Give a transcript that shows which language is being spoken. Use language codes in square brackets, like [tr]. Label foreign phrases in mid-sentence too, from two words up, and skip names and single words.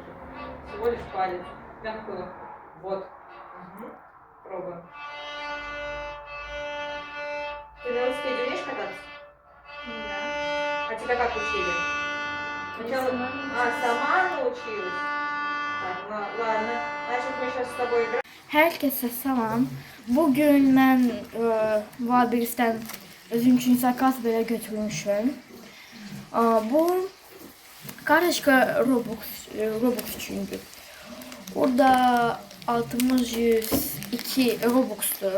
[ru] Всего лишь палец. Мягкую. Вот. Угу. Пробуем. Ты на велосипеде умеешь кататься? Да. А тебя как учили? Сначала... сама научилась? Так, ладно. Значит, мы сейчас с тобой играем. [az] Herkese salam. Bugün mən Wildberries'dən özüm üçün zakaz belə götürmüşəm. Bu karışka Robux üçündür. Burada altımız 102 Robux'dur.